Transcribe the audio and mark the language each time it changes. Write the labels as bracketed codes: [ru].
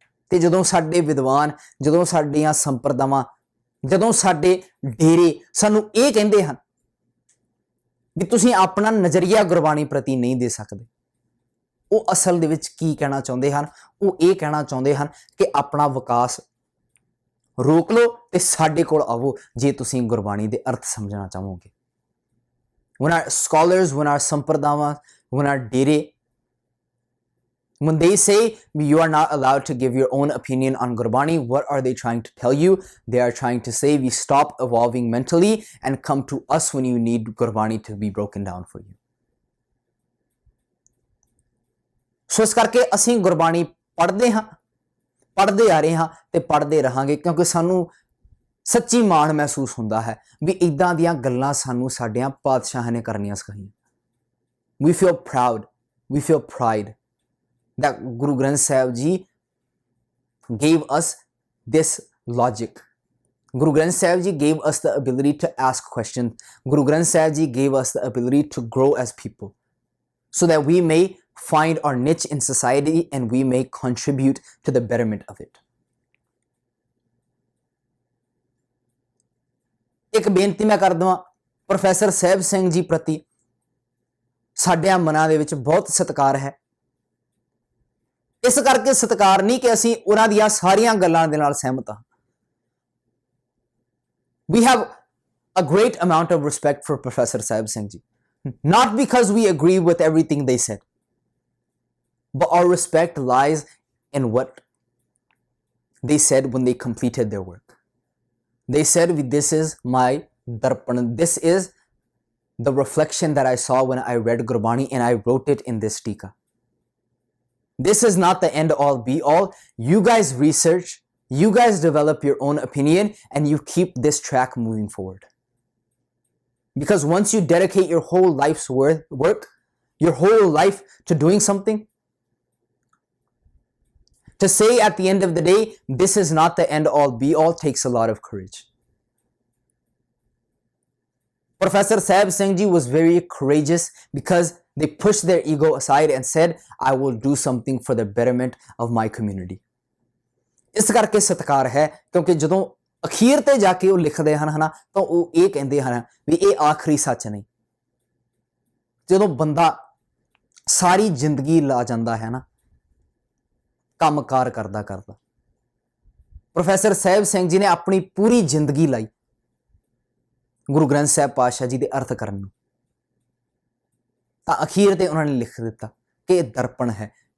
[pa] ਤੇ ਜਦੋਂ ਸਾਡੇ ਵਿਦਵਾਨ, ਜਦੋਂ ਸਾਡੀਆਂ ਸੰਪਰਦਾਵਾਂ, ਜਦੋਂ ਸਾਡੇ ਡੇਰੇ ਸਾਨੂੰ ਇਹ ਕਹਿੰਦੇ ਹਨ ਵੀ ਤੁਸੀਂ ਆਪਣਾ ਨਜ਼ਰੀਆ ਗੁਰਬਾਣੀ ਪ੍ਰਤੀ ਨਹੀਂ ਦੇ ਸਕਦੇ, ਉਹ ਅਸਲ ਦੇ ਵਿੱਚ ਕੀ ਕਹਿਣਾ ਚਾਹੁੰਦੇ ਹਨ? ਉਹ ਇਹ ਕਹਿਣਾ ਚਾਹੁੰਦੇ ਹਨ ਕਿ ਆਪਣਾ ਵਿਕਾਸ ਰੋਕ ਲਓ ਤੇ ਸਾਡੇ ਕੋਲ ਆਵੋ ਜੇ ਤੁਸੀਂ ਗੁਰਬਾਣੀ ਦੇ ਅਰਥ ਸਮਝਣਾ ਚਾਹੋਗੇ। [en] When our scholars, when our ਸੰਪਰਦਾਵਾਂ, when our ਡੇਰੇ, when they say you are not allowed to give your own opinion on Gurbani, what are they trying to tell you? They are trying to say we stop evolving mentally and come to us when you need Gurbani to be broken down for you. [pa] ਸੋ ਇਸ ਕਰਕੇ ਅਸੀਂ ਗੁਰਬਾਣੀ ਪੜ੍ਹਦੇ ਹਾਂ, ਪੜ੍ਹਦੇ ਆ ਰਹੇ ਹਾਂ ਤੇ ਪੜ੍ਹਦੇ ਰਹਾਂਗੇ, ਕਿਉਂਕਿ ਸਾਨੂੰ ਸੱਚੀ ਮਾਣ ਮਹਿਸੂਸ ਹੁੰਦਾ ਹੈ ਵੀ ਇਦਾਂ ਦੀਆਂ ਗੱਲਾਂ ਸਾਨੂੰ ਸਾਡਿਆਂ ਪਾਤਸ਼ਾਹਾਂ ਨੇ ਕਰਨੀਆਂ ਸਿਖਾਈਆਂ। [en] We feel proud, we feel pride that Guru Granth Sahib Ji gave us this logic, Guru Granth Sahib Ji gave us the ability to ask questions. Guru Granth Sahib Ji gave us the ability to grow as people so that we may find our niche in society and we may contribute to the betterment of it. [pa] एक बेनती मैं कर दवां professor Sahib Singh ji ਪ੍ਰਤੀ ਸਾਡਿਆਂ ਮਨਾਂ ਦੇ ਵਿੱਚ ਬਹੁਤ ਸਤਿਕਾਰ ਹੈ। ਇਸ ਕਰਕੇ ਸਤਿਕਾਰ ਨਹੀਂ ਕਿ ਅਸੀਂ ਉਹਨਾਂ ਦੀਆਂ ਸਾਰੀਆਂ ਗੱਲਾਂ ਦੇ ਨਾਲ ਸਹਿਮਤ ਹਾਂ। [en] We have a great amount of respect for Professor Sahib Singh Ji, not because we agree with everything they said, but our respect lies in what they said when they completed their work. They said, this is my darpan, this is the reflection that I saw when I read Gurbani and I wrote it in this tika. This is not the end all be all. You guys research, you guys develop your own opinion, and you keep this track moving forward. Because once you dedicate your whole life's work, your whole life to doing something, to say at the end of the day, this is not the end all be all, takes a lot of courage. Professor Sahib Singh Ji was very courageous because they pushed their ego aside and said, I will do something for the betterment of my community. [pa] ਇਸ ਕਰਕੇ ਸਤਿਕਾਰ ਹੈ ਕਿਉਂਕਿ ਜਦੋਂ ਅਖੀਰ ਤੇ ਜਾ ਕੇ ਉਹ ਲਿਖਦੇ ਹਨ ਹਨਾ ਤਾਂ ਉਹ ਇਹ ਕਹਿੰਦੇ ਹਨ ਵੀ ਇਹ ਆਖਰੀ ਸੱਚ ਨਹੀਂ। ਜਦੋਂ ਬੰਦਾ ਸਾਰੀ ਜ਼ਿੰਦਗੀ ਲਾ ਜਾਂਦਾ ਹੈ ਨਾ ਕੰਮਕਾਰ ਕਰਦਾ ਪ੍ਰੋਫੈਸਰ ਸਾਹਿਬ ਸਿੰਘ ਜੀ ਨੇ ਆਪਣੀ ਪੂਰੀ ਜ਼ਿੰਦਗੀ ਲਾਈ ਗੁਰੂ ਗ੍ਰੰਥ ਸਾਹਿਬ ਪਾਤਸ਼ਾਹ ਜੀ ਦੇ ਅਰਥ ਕਰਨ ਨੂੰ, ਤਾਂ ਅਖੀਰ ਤੇ ਉਹਨਾਂ ਨੇ ਲਿਖ ਦਿੱਤਾ ਕਿ ਇਹ ਦਰਪਣ ਹੈ।